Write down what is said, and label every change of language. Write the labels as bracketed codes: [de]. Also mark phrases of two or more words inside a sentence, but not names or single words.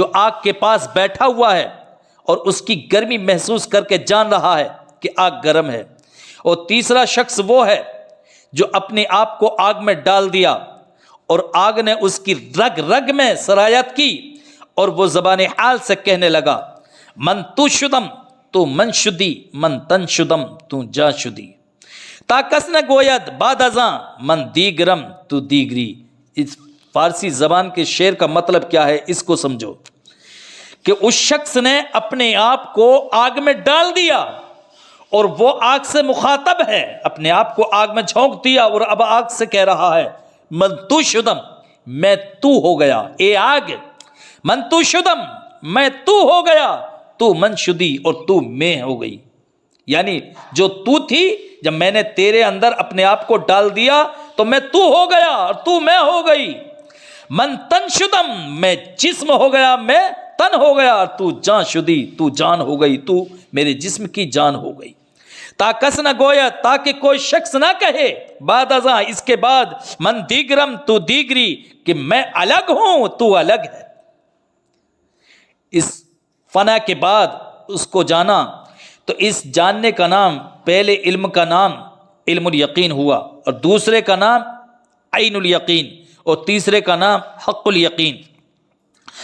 [ur] آگ کے پاس بیٹھا ہوا ہے اور اس کی گرمی محسوس کر کے جان رہا ہے کہ آگ گرم ہے، اور تیسرا شخص وہ ہے جو اپنے آپ کو آگ میں ڈال دیا اور آگ نے اس کی رگ رگ میں سرایت کی، اور وہ زبان حال سے کہنے لگا [fa] من تو شدم تو من شدی، من تن شدم تو جا شدی، تا کس نہ گوید بعد ازاں من دیگرم تو دیگری۔ [ur] اس فارسی زبان کے شعر کا مطلب کیا ہے اس کو سمجھو کہ اس شخص نے اپنے آپ کو آگ میں ڈال دیا اور وہ آگ سے مخاطب ہے، اپنے آپ کو آگ میں جھونک دیا اور اب آگ سے کہہ رہا ہے [fa] من تو شدم، [ur] میں تو ہو گیا، اے آگ [fa] من تو شدم، [ur] میں تو ہو گیا، [fa] تو من شدی، [ur] اور تو میں ہو گئی، یعنی جو تو تھی جب میں نے تیرے اندر اپنے آپ کو ڈال دیا تو میں تو ہو گیا اور تو میں ہو گئی۔ [fa] من تن شدم، [ur] میں جسم ہو گیا، میں تن ہو گیا، [fa] تو جان شدی، [ur] تو جان ہو گئی، تو میرے جسم کی جان ہو گئی۔ [fa] تا کس نہ گویا، [ur] تاکہ کوئی شخص نہ کہے [fa] بعد ازاں [ur] اس کے بعد [fa] من دیگرم تو دیگری، [ur] کہ میں الگ ہوں تو الگ ہے۔ اس فنا کے بعد اس کو جانا، تو اس جاننے کا نام پہلے علم کا نام [ar] علم الیقین [ur] ہوا، اور دوسرے کا نام [ar] عین الیقین، [ur] اور تیسرے کا نام [ar] حق الیقین۔